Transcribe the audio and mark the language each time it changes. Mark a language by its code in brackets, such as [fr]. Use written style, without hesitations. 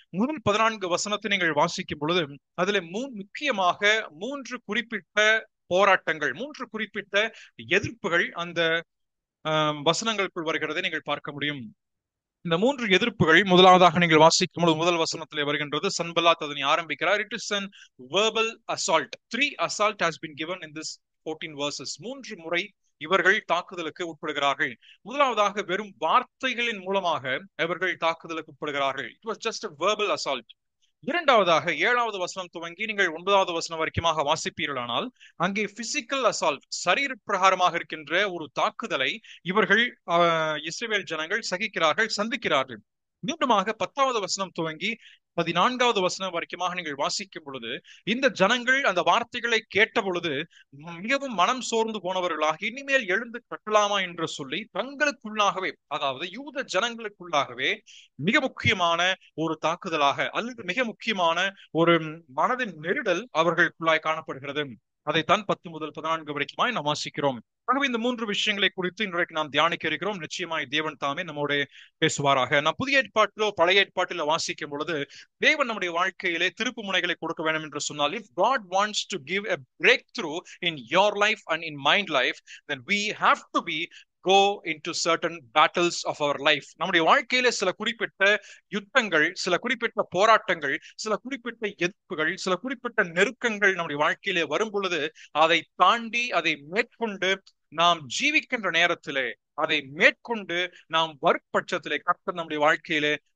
[ta] முதல் 14 வசனத்தை நீங்கள் வாசிக்கும் பொழுது அதுல முக்கியமாக 3 குறிப்பிட்ட போராட்டங்கள், 3 குறிப்பிட்ட எதிர்ப்புகள் அந்த வசனங்களுக்குள் வருகிறதை நீங்கள் பார்க்க முடியும். இந்த 3 எதிர்ப்புகள், முதலாவதாக நீங்கள் வாசிக்கும் பொழுது முதல் வசனத்திலே வருகின்றது. சன்பல்லாத் அதனை ஆரம்பிக்கிறார். [en] It is an verbal assault. 3 assault has been given in this 14 verses. [ta] 3 முறை இவர்கள் தாக்குதலுக்கு உட்படுகிறார்கள். முதலாவதாக வெறும் வார்த்தைகளின் மூலமாக இவர்கள் தாக்குதலுக்கு உட்படுகிறார்கள். [en] It was just a verbal assault. [ta] இரண்டாவதாக 7வது வசனம் துவங்கி நீங்கள் 9வது வசனம் வரைக்குமாக வாசிப்பீர்களானால் அங்கே பிசிக்கல் அசால்ட், சரீர பிரகாரமாக இருக்கின்ற ஒரு தாக்குதலை இவர்கள் இஸ்ரவேல் ஜனங்கள் சந்திக்கிறார்கள். மீண்டுமாக 10வது வசனம் துவங்கி 14வது வசனம் வரைக்குமாக நீங்கள் வாசிக்கும் பொழுது இந்த ஜனங்கள் அந்த வார்த்தைகளை கேட்ட பொழுது மிகவும் மனம் சோர்ந்து போனவர்களாக இனிமேல் எழுந்து கட்டலாமா என்று சொல்லி தங்களுக்குள்ளாகவே, அதாவது யூத ஜனங்களுக்குள்ளாகவே மிக முக்கியமான ஒரு தாக்குதலாக அல்லது மிக முக்கியமான ஒரு மனதின் நெருடல் அவர்களுக்குள்ளாய் காணப்படுகிறது. அதைத்தான் 10 முதல் 14 வரைக்குமாய் நாம் வாசிக்கிறோம். ஆகவே இந்த 3 விஷயங்களை குறித்து இன்றைக்கு நாம் தியானிக்க இருக்கிறோம். நிச்சயமாய் தேவன் தாமே நம்மோட பேசுவாராக. நாம் புதிய ஏற்பாட்டிலோ பழைய ஏற்பாட்டிலோ வாசிக்கும் பொழுது தேவன் நம்முடைய வாழ்க்கையிலே திருப்பு முனைகளை கொடுக்க வேண்டும் என்று சொன்னால், [en] if God wants to give a breakthrough in your life and in my life, then we have to go into certain battles of our life. [ta] நம்முடைய வாழ்க்கையில சில குறிப்பிட்ட யுத்தங்கள், சில குறிப்பிட்ட போராட்டங்கள், சில குறிப்பிட்ட எதிர்ப்புகள், சில குறிப்பிட்ட நெருக்கங்கள் நம்முடைய வாழ்க்கையிலே வரும் பொழுது அதை தாண்டி, அதை மேற்கொண்டு நாம் ஜீவிக்கின்ற நேரத்திலே, அதை மேற்கொண்டு நாம் வரும் பட்சத்திலே கர்த்தர் நம்முடைய வாழ்க்கையிலே